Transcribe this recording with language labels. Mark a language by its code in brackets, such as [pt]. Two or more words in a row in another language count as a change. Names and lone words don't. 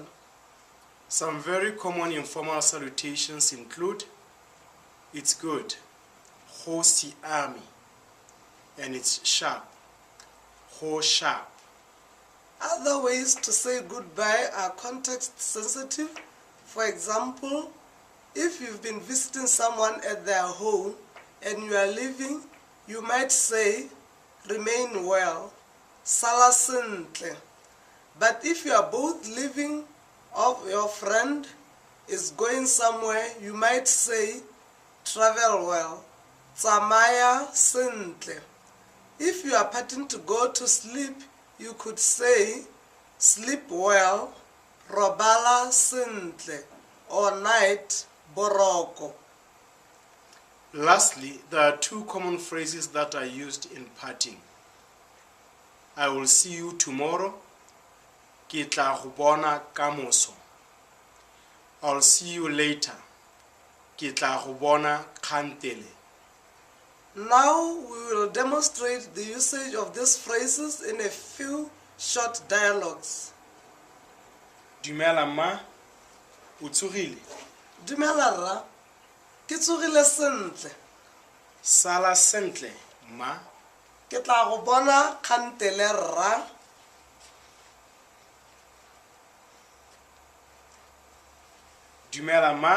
[en] Some very common informal salutations include it's good, [tn] go siame, [en] and it's sharp, [tn] go sharp. [en] Other ways to say goodbye are context sensitive. For example, if you've been visiting someone at their home and you are leaving, you might say, remain well, [tn] sala sentle. [en] But if you are both leaving or your friend is going somewhere, you might say, travel well, [tn] tsamaya sentle. [en] If you are parting to go to sleep, you could say, sleep well, [tn] robala sentle, [en] or night, boroko. Lastly, there are two common phrases that are used in parting. I will see you tomorrow. [tn] Ke tla go bona kamoso. [en] I'll see you later. [tn] Ke tla go bona kgantele. [en] Now we will demonstrate the usage of these phrases in a few short dialogues. [tn] Dumela ma, o tsogile? Dumela rra, ke tsogile sentle. Sala sentle, ma. Ke tla go bona kgantele rra. Dumela ma,